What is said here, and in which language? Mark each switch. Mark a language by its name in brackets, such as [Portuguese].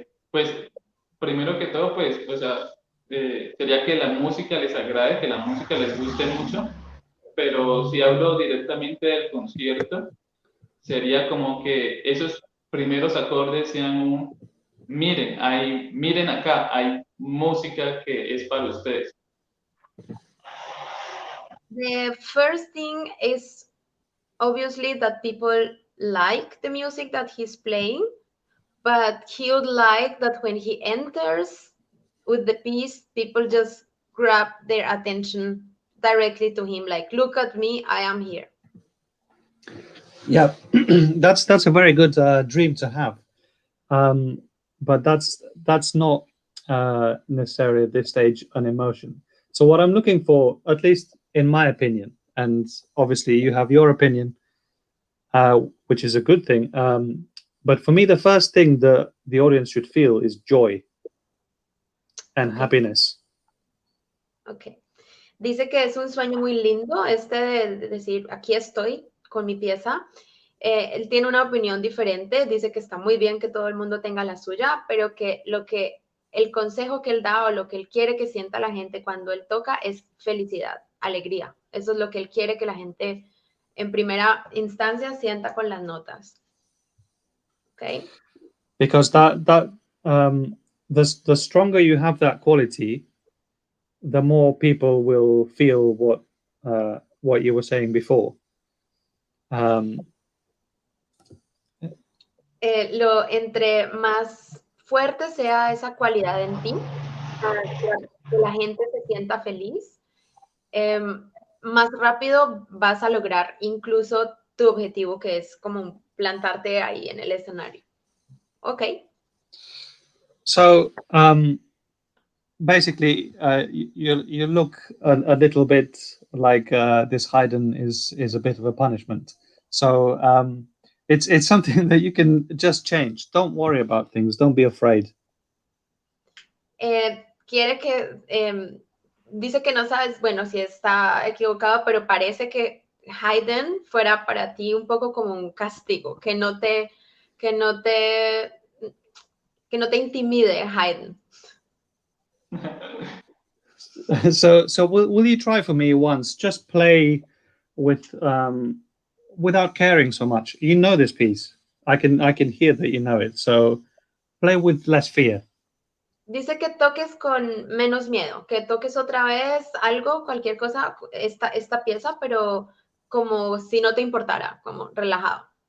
[Spanish] Pues, primero que todo, pues, o sea, sería que la música les agrade, que la música les guste mucho, pero si hablo directamente del concierto, sería como que esos primeros acordes sean miren acá, hay música que es para ustedes. [English] The first thing is obviously that people like the music that he's playing, but he would like that when he enters with the piece, people just grab their attention directly to him, like, look at me, I am here. Yeah, that's a very good dream to have, but that's not necessarily at this stage an emotion. So what I'm looking for, at least in my opinion, and obviously you have your opinion, which is a good thing, but for me the first thing the audience should feel is joy and happiness. Okay. [Spanish] Dice que es un sueño muy lindo este de decir, aquí estoy con mi pieza. Él tiene una opinión diferente, dice que está muy bien que todo el mundo tenga la suya, pero que el consejo que él da o lo que él quiere que sienta la gente cuando él toca es felicidad, alegría. Eso es lo que él quiere que la gente en primera instancia sienta con las notas. [English] Okay? Because the stronger you have that quality, the more people will feel what you were saying before. [Spanish] Entre más fuerte sea esa cualidad en ti, que la gente se sienta feliz, más rápido vas a lograr incluso tu objetivo, que es como plantarte ahí en el escenario. [English] Okay. So basically, you look a little bit like this Haydn is a bit of a punishment. So it's something that you can just change. Don't worry about things. Don't be afraid. [Spanish] Quiere que dice que no sabes, bueno, si está equivocado, pero parece que Haydn fuera para ti un poco como un castigo, que no te intimide Haydn. [English] So will you try for me once? Just play with without caring so much. You know this piece. I can hear that you know it. So play with less fear. [Spanish] Dice que toques con menos miedo, que toques otra vez algo, cualquier cosa, esta pieza, pero como si no te importara, como relajado.